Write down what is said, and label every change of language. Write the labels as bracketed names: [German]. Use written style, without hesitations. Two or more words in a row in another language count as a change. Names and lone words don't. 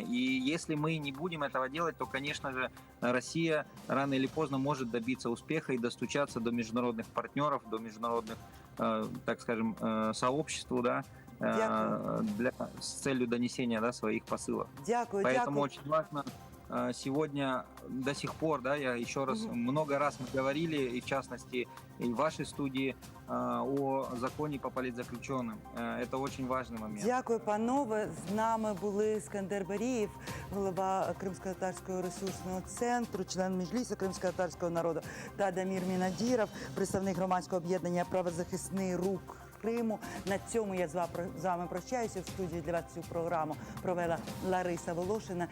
[Russian] И если мы не будем этого делать, то, конечно же, Россия рано или поздно может добиться успеха и достучаться до международных партнеров, до международных, так скажем, сообществ, да, с целью донесения своих посылов. Поэтому очень важно сегодня до сих пор, да, я еще раз, много раз мы говорили, и в частности и в вашей студии, о законі по политзаключенным. Это очень важный момент. [Ukrainian] Дякую, панове. З нами були Іскандер Барієв, голова Кримсько-татарського ресурсного центру, член Меджлісу кримсько-татарського народу, та Дамір Мінадіров, представник громадського об'єднання «Правозахисний рух Криму». На цьому я з вами прощаюся. В студії для вас цю програму провела Лариса Волошина.